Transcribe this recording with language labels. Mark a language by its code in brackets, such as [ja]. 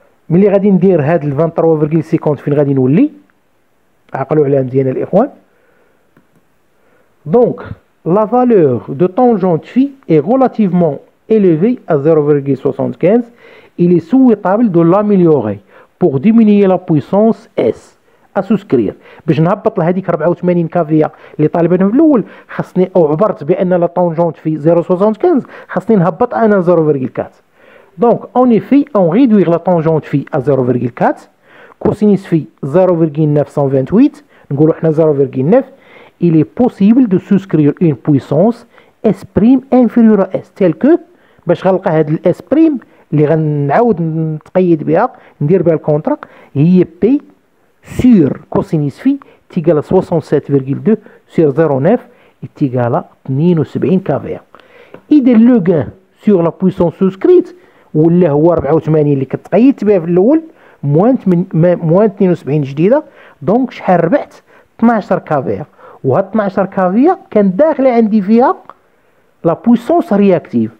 [ar] ملي غادي ندير هاد 23.50 فين غادي نولي؟ عقلوا عليها مزيان الاخوان. [fr] دونك la valeur de tangente phi est relativement élevée à 0,75. Il est souhaitable de l'améliorer pour diminuer la puissance S. à souscrire. [ar] باش نهبط لهذيك 84 كافيا اللي طالبينهم في الاول خاصني او عبرت بان لا طونجونت في 0,75 خاصني نهبط انا 0,4. [fr] دونك اون effet on réduire la tangente phi à 0,4 cosinus phi 0,928 [ar] نقولوا حنا [fr] 0,9. il est possible de souscrire une puissance S' inférieure à S tel que [ar] باش غنلقى هاد الاس بريم اللي غنعاود نتقيد بها ندير بها الكونترا هي بي [fr] sur cosinus phi est égal à 67,2 sur 0,9 est égal à 72 kVA. [ar] إذا لو gain sur la puissance souscrite ولا هو 84 اللي كتقيدت بها في الأول موان 72 جديدة. دونك شحال ربحت؟ 12 كافيا. وهاد 12 كافيا كان داخلة عندي فيها لا بويسونس رياكتيف.